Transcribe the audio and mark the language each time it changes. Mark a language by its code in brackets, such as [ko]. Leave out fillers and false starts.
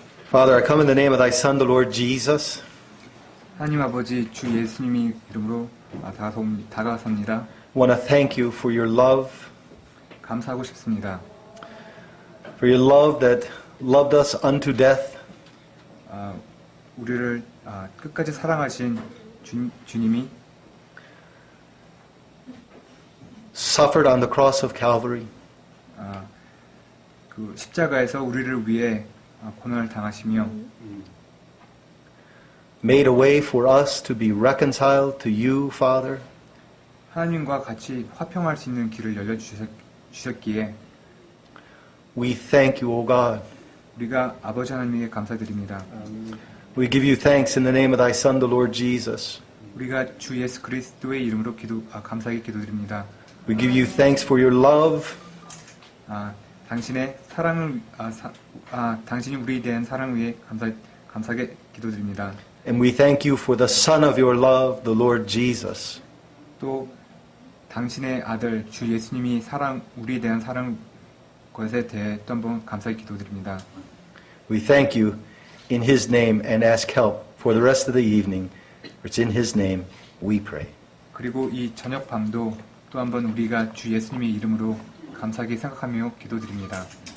[en] Father, I come in the name of Thy Son, the Lord Jesus. [ko] 하나님 아버지 주 예수님의 이름으로 다가섭니다. [en] Want to thank You for Your love, [ko] 감사하고 싶습니다. [en] for Your love that loved us unto death. [ko] 우리를 끝까지 사랑하신 주님이 [en] Suffered on the cross of Calvary. [ko] 그 십자가에서 우리를 위해 고난을 당하시며 [en] Made a way for us to be reconciled to You, Father. [ko] 하나님과 같이 화평할 수 있는 길을 열려주셨기에 [en] We thank You, O God. [ko] 우리가 아버지 하나님에게 감사드립니다. [en] We give You thanks in the name of Thy Son, the Lord Jesus. [ko] 우리가 주 예수 그리스도의 이름으로 감사하게 기도드립니다. [en] We give You thanks for Your love. [ko] 당신의 사랑을 당신이 우리에 대한 사랑을 위해 감사하게 기도드립니다. [en] And we thank You for the Son of Your love, the Lord Jesus. [ko] 또 당신의 아들 주 예수님이 우리에 대한 사랑 것에 대해 또 한번 감사히 기도드립니다. [en] We thank You in His name and ask help for the rest of the evening. It's in His name we pray. [ko] 그리고 이 저녁 밤도 또 한번 우리가 주 예수님의 이름으로 감사하게 생각하며 기도드립니다.